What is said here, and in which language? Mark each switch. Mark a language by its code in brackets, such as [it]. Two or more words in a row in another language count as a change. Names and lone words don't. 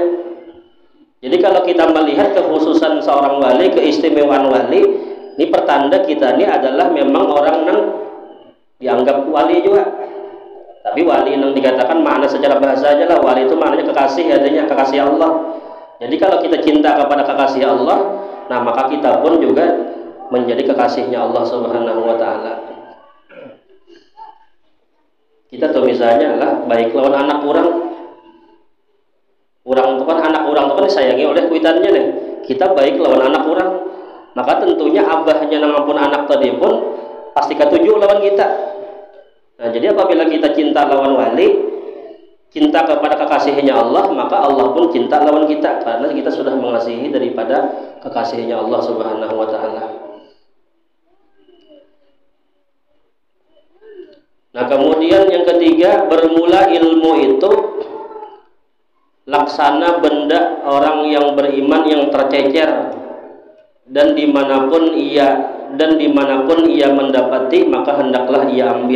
[id] Jadi kalau kita melihat kekhususan seorang wali, keistimewaan wali, ini pertanda kita ini adalah memang orang yang dianggap wali juga. Tapi wali yang dikatakan makna secara bahasa aja lah, wali itu maknanya kekasih, adanya kekasih Allah. Jadi kalau kita cinta kepada kekasih Allah, nah maka kita pun juga menjadi kekasihnya Allah [ar] سبحانه وتعالى. [bjn] Kita tuh misalnya lah baik lawan anak orang itu kan anak orang itu kan disayangi oleh kuitannya nih. Kita baik lawan anak orang, maka tentunya abahnya ngampun anak tadi pun pasti ketujuh lawan kita. Nah jadi apabila kita cinta lawan wali, [id] cinta kepada kekasihnya Allah, maka Allah pun cinta lawan kita karena kita sudah mengasihi daripada kekasihnya Allah [ar] سبحانه وتعالى. [id] Nah kemudian yang ketiga, bermula ilmu itu laksana benda orang yang beriman yang tercecer, dan dimanapun ia mendapati maka hendaklah ia ambil.